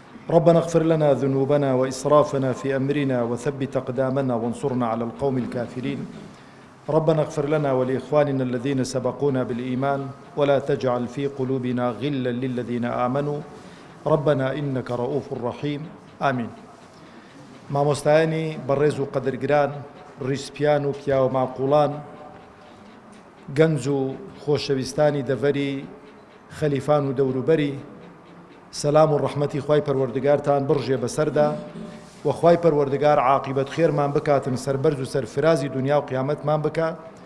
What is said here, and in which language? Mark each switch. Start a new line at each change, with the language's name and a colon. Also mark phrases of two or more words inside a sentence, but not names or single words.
Arabic: ربنا اغفر لنا ذنوبنا وإسرافنا في أمرنا وثبت أقدامنا وانصرنا على القوم الكافرين. ربنا اغفر لنا ولإخواننا الذين سبقونا بالإيمان ولا تجعل في قلوبنا غلا للذين آمنوا ربنا إنك رؤوف رحيم. آمين.
Central Kurdish: مامۆستایانی بەڕێز و قەدرگران، ڕیسپیان و پیا و ماقوڵان، گەنج و خۆشەویستانی دەڤەری خەلیفان و دەوروبەری، سەلام و ڕەحمەتی خوای پەروەردگارتان بڕژێ بەسەردا و خوای پەروەردگار عاقیبەت خێرمان بکاتن، سەربەرز و سەرفرازی دنیا و قیامەتمان بکا.